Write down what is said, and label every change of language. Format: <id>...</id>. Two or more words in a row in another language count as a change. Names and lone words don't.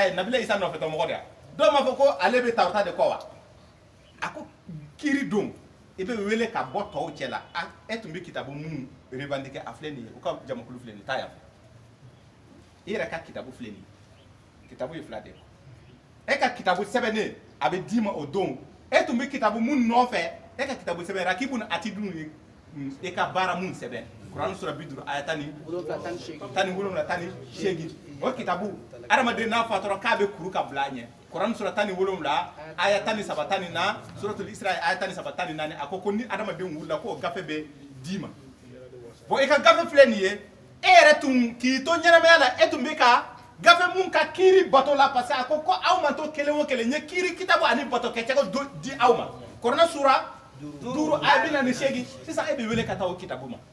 <bm>ye nabila isa nɔfɛtɔ mɔgɔ de ya dɔw ma fɔ ko ale bɛ tawrata de kɔ wa a ko kiri don i bɛ wele ka bɔ tɔw cɛ la e tun bɛ kitabu minnu revendiquer a filɛ nin ye u ka jamakulu filɛ nin ye taa yan fɛ i yɛrɛ ka kitabu filɛ nin ye kitabu ye fila de ye e ka kitabu sɛbɛnnen a bɛ d'i ma o don e tun bɛ kitabu mun nɔfɛ e ka kitabu sɛbɛn rakibu ni atidu ye e ka baara mun sɛbɛn kuran sura 50 aya 17 o kitabu adamaden n'a fatɔra k'a bɛ kuru ka bila a ɲɛ kuran sura 17 aya 13 suratul isra aya 13 a ko ni adamaden wulila k'o gafe bɛ d'i ma bon e ka gafe filɛ nin ye e yɛrɛ tun k'i to ɲɛnamaya la e tun bɛ ka gafe mun ka kiiri bato la</bm> <fr>parce que</fr> <bm>a ko aw man to kelen o kelen n ye kiiri kitabu ani bato kɛcogo di aw ma kuranɛ sura 5 aya 48 sisan e bɛ wele ka taa o kitabu ma</bm>